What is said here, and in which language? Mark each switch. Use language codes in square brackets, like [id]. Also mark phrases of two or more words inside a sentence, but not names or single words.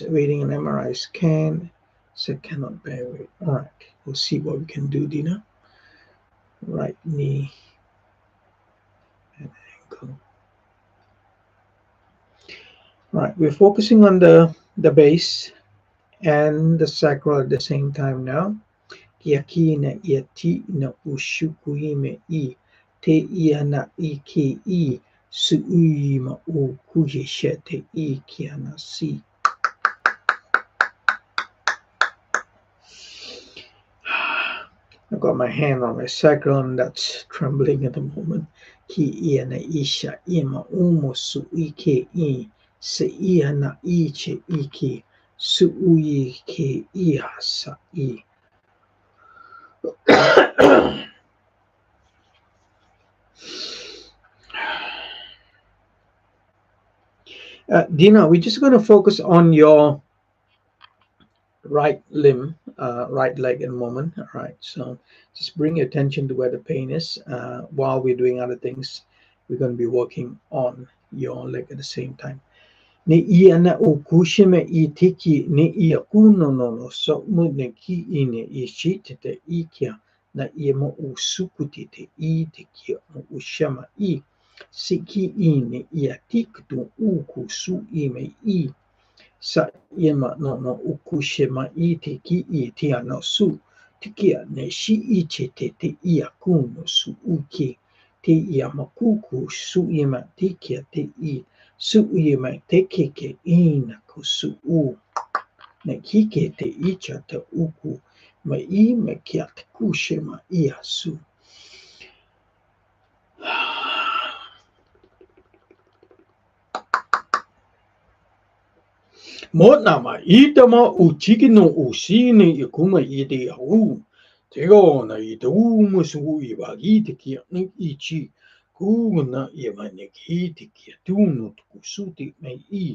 [en] Waiting an MRI scan. Said cannot bear it. All right. We'll see what we can do, Dina. Right knee and ankle. All right. We're focusing on the base and the sacral at the same time now. Kia ki na ia ti na ushuku me I te ia na I ke I su ui ma o kuye she te I kia na si. I've got my hand on my sacral and that's trembling at the moment. Ki ia na isha I ma umo su I ke I se ia na I che I ke su ui ke I sa I. Dina, we're just going to focus on your right limb, right leg at the moment. All right, so just bring your attention to where the pain is. While we're doing other things, we're going to be working on your leg at the same time. Ne ia na o kushime I tiki ne ia kuno no so mu ne ki I ne I shite te ikia na ia mo o sukuti te I te kia mo o shama I siki I ne ia tiktu uku su I me I sa ia ma no uku shema I te ki I te ano su tikia ne shi I che te ia kuno su uki te ia makuku su ia ma tikia te I su ia mai te keke ina ko su u na kike te icha te uku mai I me kia te kushe ma ia su. Mo na ma I te ma u chiki no u sine I kuma I te au. Te na I te u mo su I wa I te kia ni I chi kuna I mai ne ki te kia tūno tuku su te mai I.